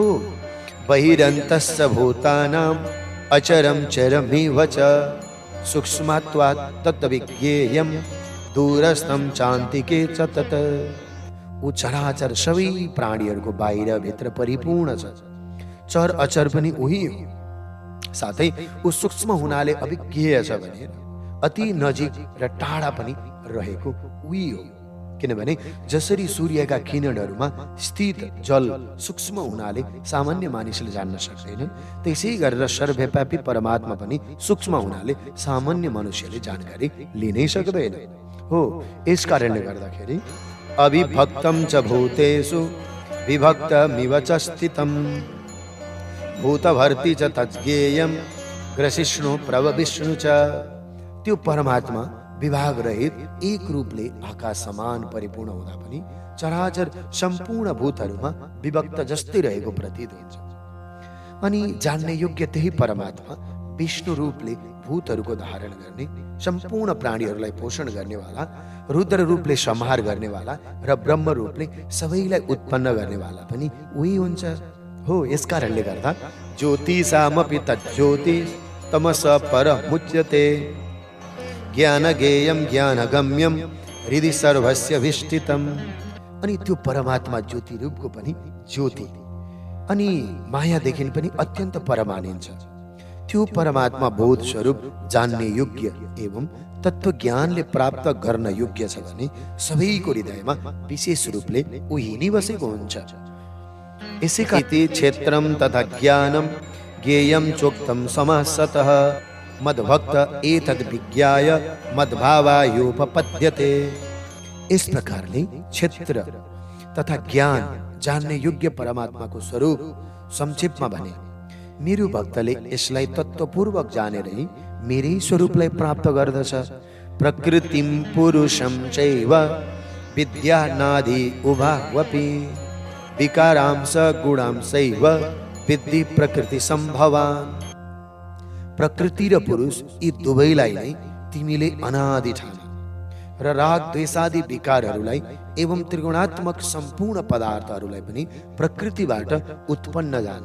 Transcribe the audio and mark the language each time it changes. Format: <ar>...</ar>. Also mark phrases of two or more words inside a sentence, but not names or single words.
<sa>बहिरन्तस्य भूतानां अचरं चरमेव च सूक्ष्मत्वात् तद्विज्ञेयं दूरस्थं चान्तिके च तत्।</sa> <ne>ऊ चराचर सबै प्राणीहरूको बाहिर भित्र परिपूर्ण छ। चर अचर पनि उही हो, साथै ऊ सूक्ष्म हुनाले अभिज्ञेय छ भने अति नजिक र टाढा पनि रहेको उही हो। किनभने जसरी सूर्यका किरणहरूमा स्थित जल सूक्ष्म हुनाले सामान्य मानिसले जान्न सक्दैन, त्यसै गरेर सर्वव्यापी परमात्मा पनि सूक्ष्म हुनाले सामान्य मनुष्यले जानकारी लिनै सक्दैन हो। यस कारणले गर्दाखेरि</ne> <sa>अविभक्तं च भूतेषु विभक्तमिव च स्थितम् भूतभर्ती च तज्ज्ञेयं ग्रसिष्णु प्रभविष्णु च।</sa> <ne>त्यो परमात्मा विभाग रहित एक रूपले आकाश समान परिपूर्ण हुँदा पनि चराचर सम्पूर्ण भूतहरूमा विभक्त जस्तै रहेको प्रतीत हुन्छ। अनि जान्ने योग्य त्यही परमात्मा विष्णु रूपले भूतहरूको धारण गर्ने, सम्पूर्ण प्राणीहरूलाई पोषण गर्नेवाला, रुद्र रूपले संहार गर्नेवाला र ब्रह्म रूपले सबैलाई उत्पन्न गर्नेवाला पनि उही हुन्छ। हो, यसकारणले गर्दा</ne> <sa>ज्योतिषामपि तज्ज्योतिष तमस परमुच्यते, ज्ञानगेयं ज्ञानगम्यं हृदि सर्वस्य विष्टितम्।</sa> <ne>अनि त्यो परमात्मा ज्योति रूपको पनि ज्योति अनि मायादेखि पनि अत्यन्त पर मानिन्छ। त्यो परमात्मा बोध स्वरूप जान्ने योग्य एवं तत्व ज्ञानले प्राप्त गर्न योग्य छ भने सबैको हृदयमा विशेष रूपले उही नै बसेको हुन्छ।</ne> <sa>यसैका क्षेत्रम तथा ज्ञानम ज्ञेयम चोक्तम समासतः मद्भक्त एतद् विज्ञाय मद्भावायोपपद्यते।</sa> <ne>इस प्रकारले क्षेत्र तथा ज्ञान जान्ने योग्य परमात्माको स्वरूप संक्षेपमा भने मेरो भक्तले यसलाई तत्त्वपूर्वक जानेरै मेरै स्वरूपलाई प्राप्त गर्दछ।</ne> <sa>प्रकृतिम पुरुषम चैव विद्यानादि उभावपि विकारांश गुणांशैव विद्धि प्रकृति सम्भवान्।</sa> <ne>प्रकृति र पुरुष यी दुवैलाई नै तिमीले अनादि ठान र राग द्वेषादि विकारहरूलाई एवं त्रिगुणात्मक सम्पूर्ण पदार्थहरूलाई पनि प्रकृतिबाट उत्पन्न जान।</ne>